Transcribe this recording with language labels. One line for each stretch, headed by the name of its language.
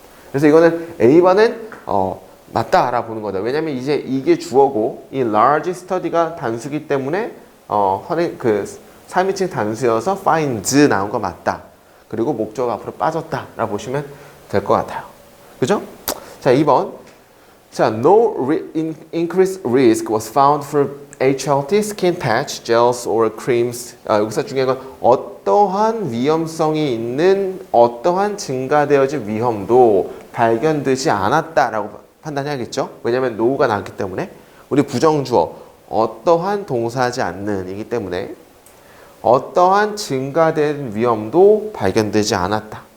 Korean: 그래서 이거는 A번은 맞다 알아보는 거다. 왜냐면 이제 이게 주어고 이 large study가 단수기 때문에 3인칭 단수여서 finds 나온 거 맞다. 그리고 목적어가 앞으로 빠졌다 라고 보시면 될 것 같아요. 그죠? 자, 2번.
English: 자, increased risk was found for HLT, skin patch, gels or creams.
Korean: 여기서 중요한 건 어떠한 위험성이 있는 어떠한 증가되어질 위험도 발견되지 않았다라고 판단해야겠죠. 왜냐하면 no가 나왔기 때문에 우리 부정주어 어떠한 동사하지 않는 이기 때문에 어떠한 증가된 위험도 발견되지 않았다.